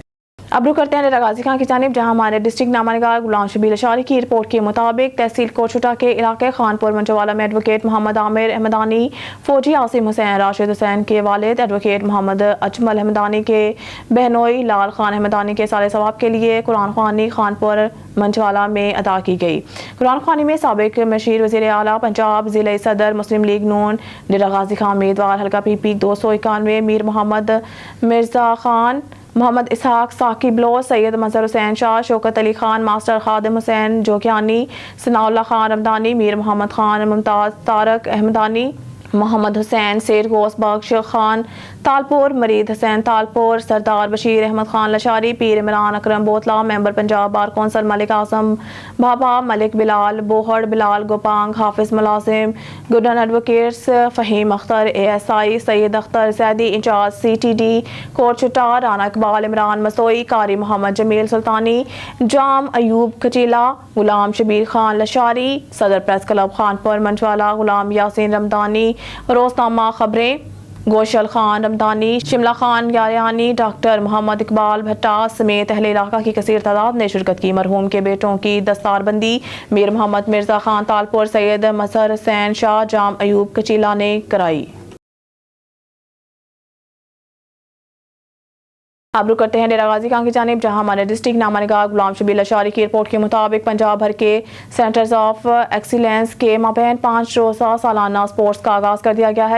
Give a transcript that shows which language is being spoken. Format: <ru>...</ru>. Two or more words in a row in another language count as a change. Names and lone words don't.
<ur>اب رخ کرتے ہیں ڈیرہ غازی خان کی جانب، جہاں ہمارے ڈسٹرکٹ نامہ نگار غلام شبیر اشاری کی رپورٹ کے مطابق تحصیل کوٹشوٹا کے علاقے خانپور منچوالا میں ایڈووکیٹ محمد عامر احمدانی، فوجی عاصم حسین راشد حسین کے والد ایڈووکیٹ محمد اجمل احمدانی کے بہنوئی لال خان احمدانی کے سالے ثواب کے لیے قرآن خوانی خانپور منچوالا میں ادا کی گئی. قرآن خوانی میں سابق مشیر وزیر اعلیٰ پنجاب، ضلع صدر مسلم لیگ نون ڈیرہ غازی خان امیدوار حلقہ PP 291 میر محمد مرزا خان، محمد اسحاق ثاقب لو، سید مظہر حسین شاہ، شوکت علی خان، ماسٹر خادم حسین جوگیانی، ثناء اللہ خان رمدانی، میر محمد خان، ممتاز طارق احمدانی، محمد حسین شیر غوث بخش خان تالپور، مرید حسین تالپور، سردار بشیر احمد خان لشاری، پیر عمران اکرم بوتلہ, ممبر پنجاب بار کونسل ملک اعظم بابا، ملک بلال بوہڑ، بلال گوپانگ، حافظ ملازم، گڈن ایڈووکیٹس، فہیم اختر ASI، سید اختر سیدی انچارج CTD کوٹشوٹا، رانا اقبال, عمران مسوئی، قاری محمد جمیل سلطانی، جام ایوب کچیلا، غلام شبیر خان لشاری، صدر پریس کلب خانپور منچوالا، غلام یاسین رمدانی, روزنامہ خبریں گوشل خان رمدانی، شملہ خان یاریانی، ڈاکٹر محمد اقبال بھٹہ سمیت اہل علاقہ کی کثیر تعداد نے شرکت کی. مرحوم کے بیٹوں کی دستاربندی میر محمد مرزا خان تالپور، سید مظہر حسین شاہ، جام ایوب کچیلا نے کرائی. اب رخ کرتے ہیں ڈیرہ غازی خان کی جانب، جہاں ہمارے ڈسٹرکٹ نامہ نگار غلام شبیر اشاری کی رپورٹ کے مطابق پنجاب بھر کے</ur> <en>centres of excellence</en> <ur>کے مابین 5 روزہ سالانہ اسپورٹس کا آغاز کر دیا گیا ہے.</ur>